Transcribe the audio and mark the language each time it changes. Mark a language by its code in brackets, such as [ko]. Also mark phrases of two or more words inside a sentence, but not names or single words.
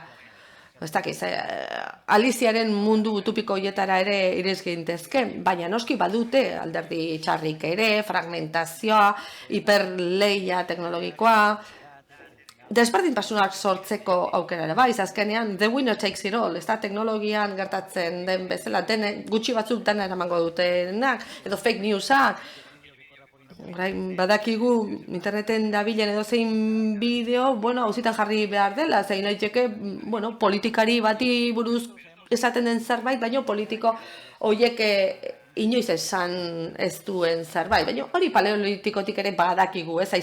[eu] Ez dakiz, Aliziaren mundu utopiko horietara ere irez gintezke, baina noski badute alderdi txarrik ere, fragmentazioa, hiperleia teknologikoa, desberdintasunak sortzeko aukera ere, bai, azkenean, [en] the winner takes it all, [eu] ez da teknologian gertatzen den bezala, gutxi batzuk dena eramango dutenak, edo [en] fake newsak, [eu] badakigu interneten dabilen edo zein bideo, bueno, hauzitan jarri behar dela, zein naiteke, bueno, politikari bati buruz esaten den zerbait, baina politiko horiek inoiz esan ez duen zerbait, baina hori paleolitikotik ere badakigu, ez?